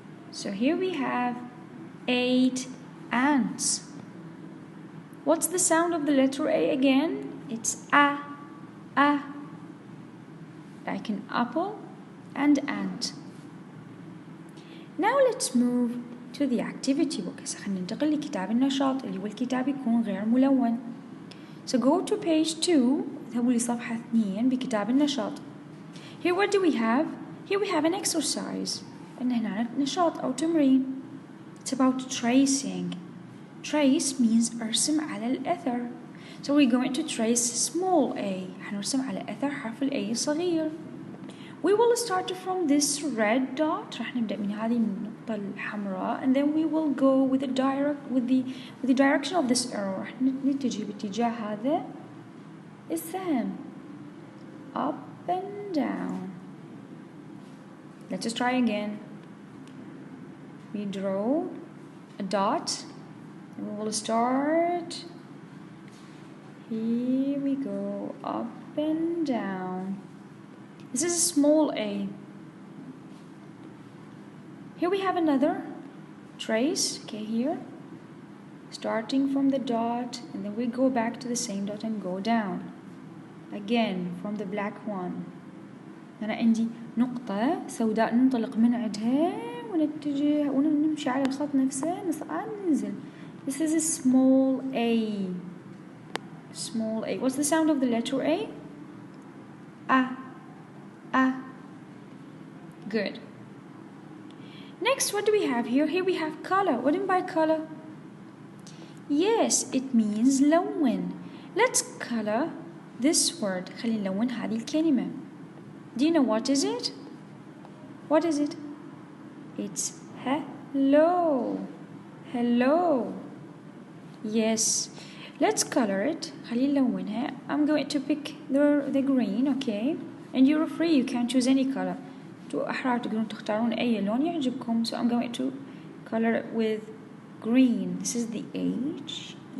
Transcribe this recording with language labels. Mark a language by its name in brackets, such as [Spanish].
[English] So here we have 8 ants. What's the sound of the letter A again? It's A. Like an apple and ant. Now let's move to the activity book. [Arabic] خلينا ننتقل لكتاب النشاط اللي هو الكتاب يكون غير ملون. [English] So go to page 2. [Arabic] اذهبوا لصفحة 2 بكتاب النشاط. [English] Here what do we have? Here we have an exercise. [Arabic] إن هنا نشاط أو تمرين. [English] It's about tracing. Trace means [Arabic] أرسم على الأثر. [English] So we're going to trace small a. [Arabic] حنرسم على أثر حرف ال A صغير. [English] We will start from this red dot. [Arabic] راح نبدأ من هذه النقطة الحمراء. [English] And then we will go with the direction of this arrow. [Arabic] راح نتجه باتجاه هذا السهم. [English] Up and down. Let's just try again. We draw a dot. And we will start. Here we go, up and down. This is a small a. Here we have another trace, okay, here. Starting from the dot, and then we go back to the same dot and go down. Again, from the black one. [Arabic] أنا عندي نقطة سوداء ننطلق من عندها ونتجه ونمشي على الخط نفسه نصعد ننزل. [English] This is a small a. Small a. What's the sound of the letter A? A. Good. Next, what do we have here? Here we have color. What do you mean by color? Yes, it means [Arabic] لون. [English] Let's color this word. [Arabic] خلينا نلون هذه الكلمة. [English] Do you know what is it? What is it? It's hello. Hello. Yes. Let's color it. [Arabic] خلينا نلونها. [English] I'm going to pick the green, okay? And you're free, you can choose any color. [Arabic] أحرار تقدرون تختارون أي لون يعجبكم. [English] So I'm going to color it with green. This is the H-E-L-L-O.